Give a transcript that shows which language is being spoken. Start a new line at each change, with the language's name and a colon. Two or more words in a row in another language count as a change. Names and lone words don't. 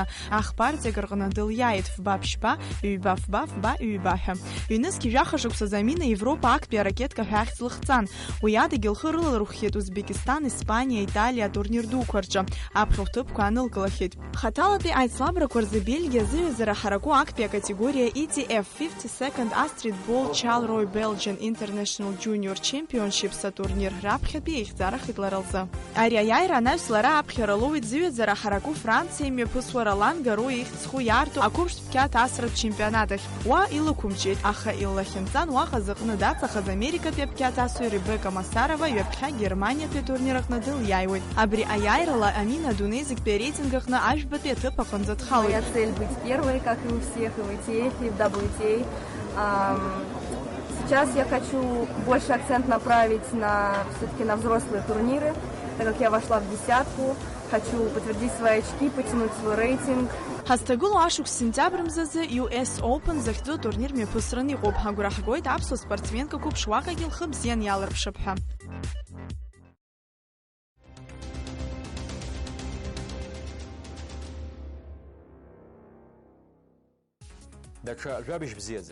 Abkhazian: Ахпартиак рҟны дылиааит фба-ԥшьба, ҩба-фба, фба-ҩба ҳәа. Ҩнызқьи жәахашықәсаз Амина Европа актәи аракетка ҳәа ахьӡ лыхҵан. Уи адагьы лхы рыларухьеит Узбекистан, Испания, Италия атурнир дуқәа рҿы. Аԥхьа хәҭыԥқәа аанылкылахьеит. Хаҭалатәи аицлабрақәа рзы Бельгиа зыҩазара ҳараку актәи акатегория ETF 52nd Astrid Ball Charleroi Belgian International Junior Championships атурнир раԥхьатәи еихьӡарахеит лара лзы. Ари аиааира анаҩс лара аԥхьара лоуит зыҩазара ҳараку Франциа имҩаԥысуа Ролан Гаро ихьӡ зху иаарту ақәыԥштә Аԥқьаҭ асратә чемпионат ахь. Уа илықәымчеит, аха иллахьынҵан уаҟа зыҟны даҵахаз Америкатәи Аԥқьаҭ асыҩ Ребека Масарова ҩаԥхьа Германиатәи атурнир аҟны дылиааиуеит. Абри аиааирала Амина адунеи зегьтәи арейтинг аҟны ажәбатәи аҭыԥ аҟынӡа дхалоит.
Russian: Моя цель быть первой, как и у всех, и в ITF, и в WTA. Сейчас я хочу больше акцент направить все-таки на взрослые турниры, так как я вошла в десятку. Хочу подтвердить свои очки, потянуть свой рейтинг.
Abkhazian: Ҳазҭагылоу ашықәс сентиабр мзазы US Open захьӡу атурнир мҩаԥысраны иҟоуп. Ҳагәра ҳгоит аԥсуа спортсменка қәыԥш уаҟагьы лхы бзиан иаларԥшып ҳәа. Даҽа жәабжь бзиаӡа.